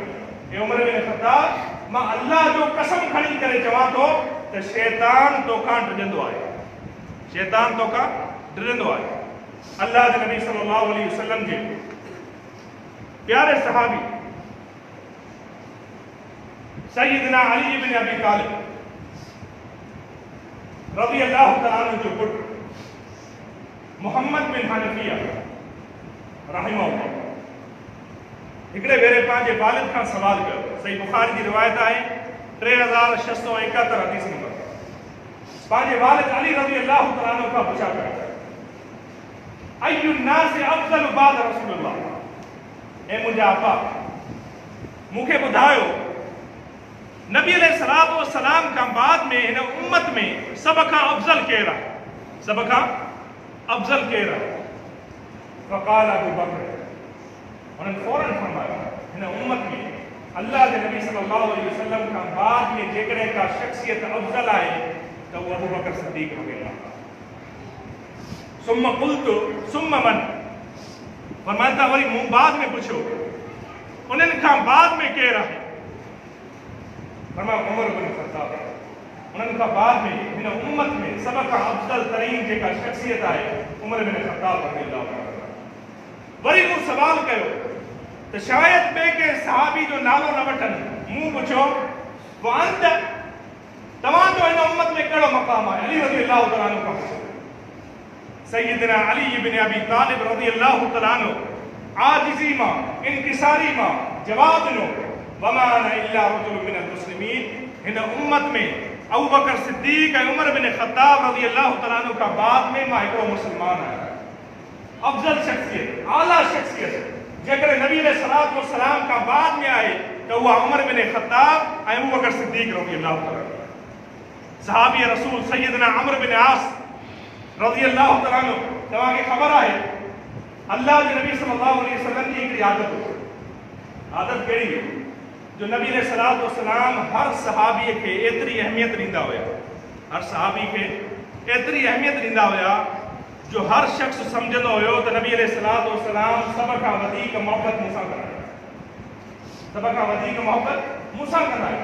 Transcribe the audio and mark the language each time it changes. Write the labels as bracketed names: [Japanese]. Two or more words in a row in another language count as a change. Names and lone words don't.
[Sindhi] ए उमर बिन ख़त्ताब मां अल्लाह जो कसम खणी करे चवां थो त शैतान तोखां डिॼंदो आहे, शैतान तोखां डिॼंदो आहे। अल्लाह के नबी [Arabic] صلى الله عليه وسلم [Sindhi] जे प्यारे सहाबी सैयदना अली इब्न अबी तालिब [Arabic] رضي الله تعالى عنه [Sindhi] जो पुटु मोहम्मद बिन हनफिया रहमहुल्लाह हिकिड़े भेरे पंहिंजे वालिद खां सवाल कयो। सही बुखारी जी रिवायत आहे 3671 हदीस नंबर। पंहिंजे वालिद अली [Arabic] رضي الله تعالى عنه [Sindhi] खां पुछा पिया [Arabic] أي الناس أفضل بعد رسول الله, [Sindhi] ए मुंहिंजा आपा मूंखे ॿुधायो नबी [Arabic] عليه الصلاة والسلام [Sindhi] खां बाद में हिन उम्मत में सभ खां अफ़ज़ल केरु आहे, सभ खां अफ़ज़ल केरु आहे? [Arabic] فقال أبو بكر, [Sindhi] उन्हनि फ़ौरन फरमायो हिन उम्मत में अल्लाह जे नबी [Arabic] صلى الله عليه وسلم [Sindhi] खां बाद में जेकॾहिं का शख़्सियत अफ़ज़ल आहे त उहो अबू बकर सिद्दीक़ [Arabic] رضي الله عنه. ثم قلت ثم من, [Sindhi] फरमाइनि था वरी मूं बाद में पुछियो उन्हनि खां बाद में केरु आहे? फरमायो उमर इब्न ख़त्ताब। उन्हनि खां बाद में हिन उम्मत में सभ खां अफ़ज़ल तरीन जेका शख़्सियत आहे उमर इब्न ख़त्ताब [Arabic] رضي الله عنه. [Sindhi] वरी मूं सवाल कयो त शायद ॿिए कंहिं सहाबी जो नालो न वठनि। मूं पुछियो वांत तव्हांजो हिन उम्मत में कहिड़ो मक़ाम आहे? अली [Arabic] رضي الله تعالى عنه [Sindhi] खां पुछियो। सैयदना अली इब्न अबी तालिब [Arabic] رضي الله تعالى عنه [Sindhi] आजिज़ी मां इनकिसारी मां जवाब ॾिनो [Arabic] وما أنا إلا رجل من المسلمين. [Sindhi] हिन उम्मत में अबू बकर सिद्दीक़ ऐं उमर इब्न ख़त्ताब [Arabic] رضي الله تعالى عنه [Sindhi] खां बाद में मां हिकिड़ो मुस्लमान आहियां। अफ़ज़ल शख़्सियत, आला शख़्सियत जेकॾहिं नबी [Arabic] عليه الصلاة والسلام [Sindhi] खां बाद में आहे त उहा उमर इब्न ख़त्ताब ऐं अबू बकर सिद्दीक़ [Arabic] رضي الله تعالى. [Sindhi] सहाबी रसूल सैयदना अम्र बिन आस [Arabic] رضي الله تعالى عنه, [Sindhi] तव्हांखे ख़बर आहे अल्लाह जे नबी [Arabic] صلى الله عليه وسلم [Sindhi] जी हिकिड़ी आदत हुई। आदत कहिड़ी हुई जो नबी [Arabic] عليه الصلاة والسلام [Sindhi] हर सहाबीअ खे एतिरी अहमियत ॾींदा हुया, हर सहाबी खे एतिरी अहमियत ॾींदा हुया जो हर शख़्स सम्झंदो हुयो त नबी [Arabic] عليه الصلاة والسلام [Sindhi] सभ खां वधीक मोहबत मूंसां कंदा आहिनि, सभ खां वधीक मोहबत मूंसां कंदा आहिनि।